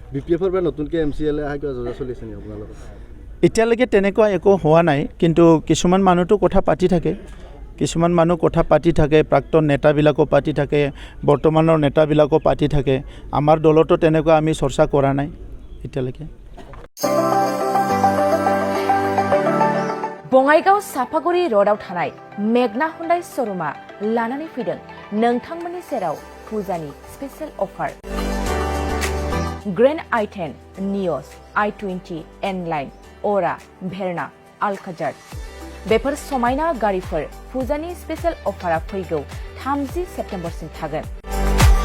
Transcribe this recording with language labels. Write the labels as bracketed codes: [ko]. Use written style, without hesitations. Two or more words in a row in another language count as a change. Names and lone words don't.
[as] BPFৰ পৰা নতুনকৈ MCLA অহা কিবা জজা চলিছে নেকি আপোনালোকৰ? এতিয়ালৈকে তেনেকুৱা একো হোৱা নাই, কিন্তু কিছুমান মানুহটো কথা পাতি থাকে। কিছুমান মানুহ কথা পাতি থাকে, প্ৰাক্তন নেতাবিলাকো পাতি থাকে, বৰ্তমানৰ নেতাবিলাকো পাতি থাকে। আমাৰ দলতো তেনেকুৱা আমি চৰ্চা কৰা নাই এতিয়ালৈকে। [brx] बङाइगाव साफागुरि र'डआव थानाय मेगना हुन्डाइ श'रुमा लानानै फैदों नोंथांमोननि सेराव फुजानि [en] special offer. [brx] ग्रेन्ड i10, नियस, i20, N-लाइन, अरा, भेरना, आलकाजार बेफोर समायना गारिफोर फुजानि [en] special offera [brx] फैगौ 30 सेप्तेम्बरसिम थागोन।